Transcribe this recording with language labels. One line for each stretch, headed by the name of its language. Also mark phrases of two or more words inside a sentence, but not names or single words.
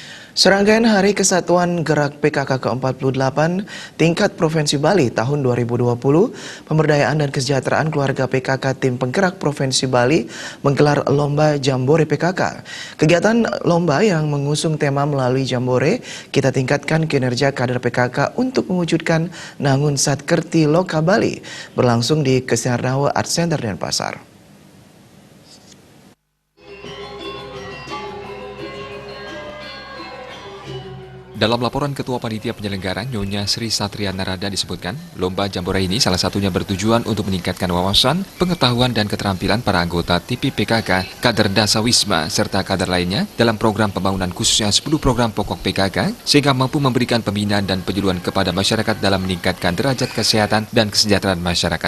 Indonesian: Serangkaian Hari Kesatuan Gerak PKK ke-48 tingkat Provinsi Bali tahun 2020, Pemberdayaan dan Kesejahteraan Keluarga PKK Tim Penggerak Provinsi Bali menggelar Lomba Jambore PKK. Kegiatan lomba yang mengusung tema melalui Jambore, kita tingkatkan kinerja kader PKK untuk mewujudkan Nangun Satkerti Loka Bali, berlangsung di Kesarnawa Art Center Denpasar. Dalam laporan Ketua Panitia Penyelenggara Nyonya Sri Satria Narada disebutkan, lomba Jambore ini salah satunya bertujuan untuk meningkatkan wawasan, pengetahuan dan keterampilan para anggota TIPI PKK, kader Dasawisma, serta kader lainnya dalam program pembangunan khususnya 10 program pokok PKK, sehingga mampu memberikan pembinaan dan penyuluhan kepada masyarakat dalam meningkatkan derajat kesehatan dan kesejahteraan masyarakat.